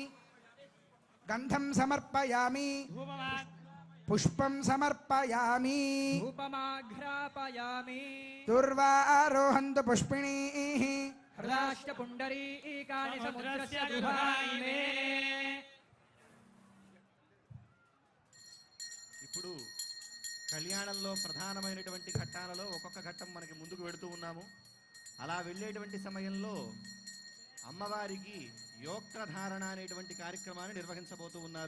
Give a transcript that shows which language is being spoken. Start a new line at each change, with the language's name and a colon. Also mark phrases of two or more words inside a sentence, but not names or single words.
Sanskrit: गन्धं समर्पयामि। पुष्पं समर्पयामि। धूपमाघ्रापयामि। दुर्वारोहन्तु पुष्पिणीः हृदाष्टपुण्डरीकानि समुद्रस्य दुहानि मे।
Telugu: ఇప్పుడు కళ్యాణంలో ప్రధానమైనటువంటి ఘట్టాలలో ఒక్కొక్క ఘట్టం మనకి ముందుకు వెడుతూ ఉన్నాము. అలా వెళ్ళేటువంటి సమయంలో అమ్మవారికి యోక్త్రధారణ అనేటువంటి కార్యక్రమాన్ని నిర్వహించబోతూ ఉన్నారు.